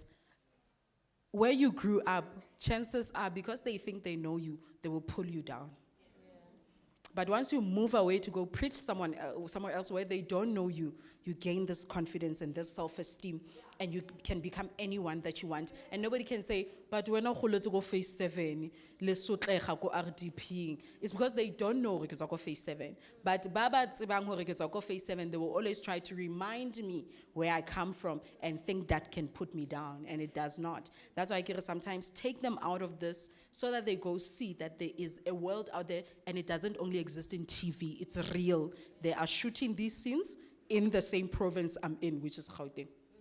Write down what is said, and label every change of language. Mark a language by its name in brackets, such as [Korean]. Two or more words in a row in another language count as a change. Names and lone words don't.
[English] Where you grew up, chances are because they think they know you, they will pull you down. But once you move away to go preach somewhere else where they don't know you, you gain this confidence and this self-esteem, and you can become anyone that you want. And nobody can say, but when I go phase 7, [Southern Sotho] le sotlega ko RDP. [English] It's because they don't know because I go phase 7. But [Southern Sotho] Baba tsebang hore ke tswa ko phase 7, [English] they will always try to remind me where I come from and think that can put me down, and it does not. That's why I can sometimes take them out of this so that they go see that there is a world out there, and it doesn't only exist in TV, it's real. They are shooting these scenes in the same province I'm in, which is Gauteng.